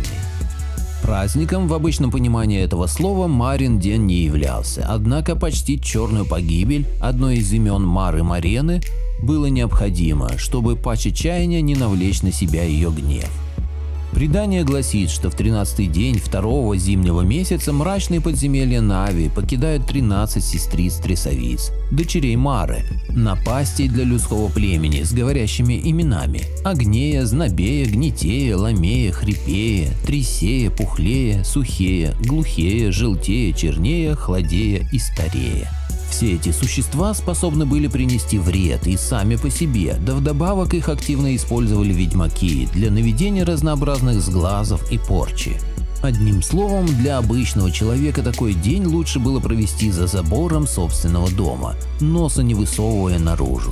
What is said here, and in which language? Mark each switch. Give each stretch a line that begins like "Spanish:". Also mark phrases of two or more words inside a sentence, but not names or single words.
Russian: Праздником в обычном понимании этого слова Марин день не являлся, однако почтить черную погибель одной из имен Мары Марены было необходимо, чтобы паче чаяния не навлечь на себя ее гнев. Предание гласит, что в 13-й день второго зимнего месяца мрачные подземелья Нави покидают 13 сестриц-трясовиц, дочерей Мары, напастей для людского племени с говорящими именами: Агнея, Знобея, Гнетея, Ламея, Хрипея, Трясея, Пухлея, Сухея, Глухея, Желтея, Чернея, Хладея и Старея. Все эти существа способны были принести вред и сами по себе, да вдобавок их активно использовали ведьмаки для наведения разнообразных сглазов и порчи. Одним словом, для обычного человека такой день лучше было провести за забором собственного дома, носа не высовывая наружу.